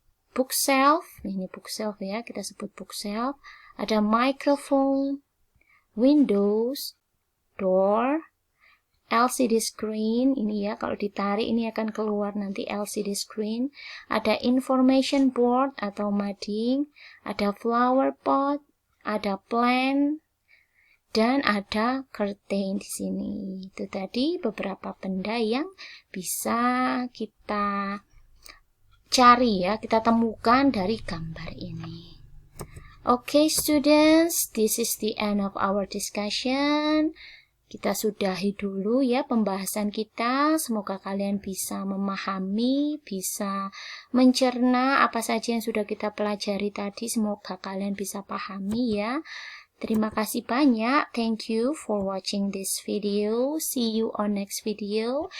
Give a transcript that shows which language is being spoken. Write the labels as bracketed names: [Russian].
[Indonesian] bookshelf, ini bookshelf ya, kita sebut bookshelf, ada microphone, windows, door, LCD screen, ini ya, kalau ditarik ini akan keluar nanti LCD screen, ada information board atau mading, ada flower pot, ada plant, dan ada curtain di sini. Itu tadi beberapa benda yang bisa kita cari ya, kita temukan dari gambar ini. [English] Okay, students, this is the end of our discussion. [Indonesian] Kita sudahi dulu ya pembahasan kita. Semoga kalian bisa memahami, bisa mencerna apa saja yang sudah kita pelajari tadi. Semoga kalian bisa pahami ya. Terima kasih banyak. [English] Thank you for watching this video. See you on next video.